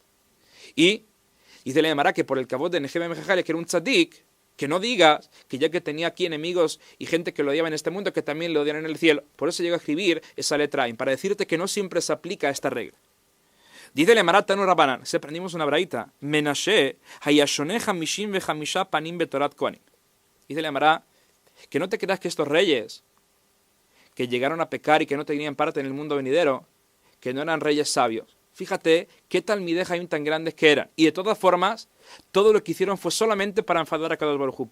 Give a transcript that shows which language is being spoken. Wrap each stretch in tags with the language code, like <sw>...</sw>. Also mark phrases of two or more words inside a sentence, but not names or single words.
<es>Y dice la Gemara que por el kavod de Nehemia ben Jajalia, que era un tzadik, que no digas que ya que tenía aquí enemigos y gente que lo odiaba en este mundo, que también lo odian en el cielo. Por eso llega a escribir esa letra Ain, para decirte que no siempre se aplica esta regla. Dice la Gemara</es> <he>תנו רבנן,</he> <es>se aprendimos una braita,</es> <he>מנשה היה שונה חמשים וחמשה פנים בתורת כהנים.</he> <es>Dice la Gemara que no te creas que estos reyes que llegaron a pecar y que no tenían parte en el mundo venidero, que no eran reyes sabios. Fíjate qué</es> <he>תלמידי חכמים</he> <es>tan grandes que eran. Y de todas formas, todo lo que hicieron fue solamente para enfadar a</es> <he>קדוש ברוך הוא.</he>